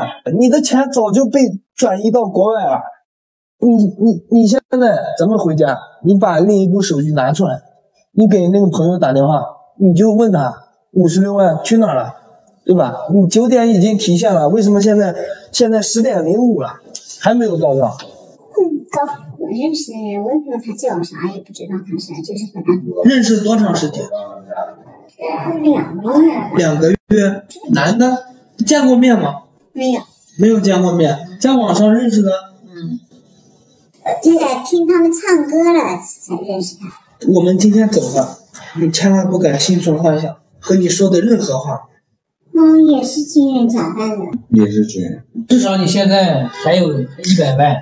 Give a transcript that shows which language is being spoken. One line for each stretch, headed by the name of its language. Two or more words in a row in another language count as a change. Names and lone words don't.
Chinese: 你的錢早就被轉移到國外了。你現在咱們回家，你把另一部手機拿出來，你給那個朋友打電話，你就問他56萬去哪了，對吧？你9點已經提現了，為什麼現在10點05了還沒有到賬？我認識，我也不知道他叫啥，也不知道他啥，就是和他認識多長時間？2個月。 2個月？男的？見過面嗎？沒有。沒有見過面，在網上認識的？就是聽他們唱歌了才認識他。我們今天走了，你千萬不敢心存幻想， 和你说的任何话。也是军人假扮的。也是军人。至少你现在还有100万。